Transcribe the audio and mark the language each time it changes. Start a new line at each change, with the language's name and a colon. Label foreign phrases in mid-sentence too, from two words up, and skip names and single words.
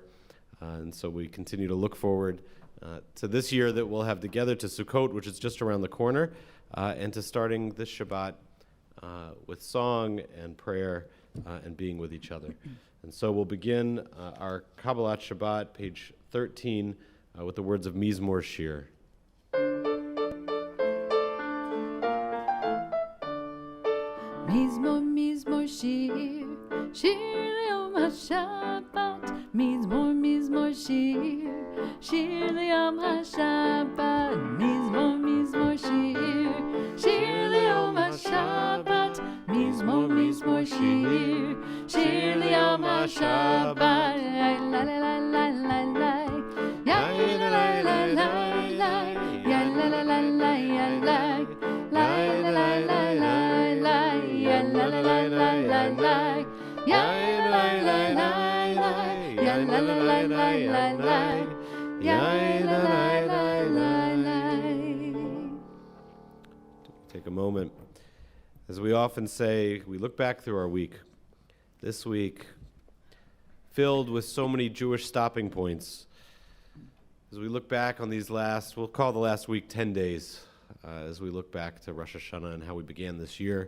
English: And so we continue to look forward to this year that we'll have together, to Sukkot, which is just around the corner, and to starting this Shabbat with song and prayer and being with each other. And so we'll begin our Kabbalat Shabbat, page 13, with the words of Mizmor Shir.
Hebrew: מזמור, מזמור שיר, שיר יום השבת. מזמור, מזמור שיר, שיר יום השבת. מזמור, מזמור שיר, שיר יום השבת. מזמור, מזמור שיר, שיר יום השבת. La la la la la la, ya la la la la la, ya la la la la la, la la la la la. La la la la la la, ya la la la la, ya la la la la la, ya la la la la.
English: Take a moment. As we often say, we look back through our week. This week, filled with so many Jewish stopping points. As we look back on these we'll call the last week 10 days, as we look back to Rosh Hashanah and how we began this year.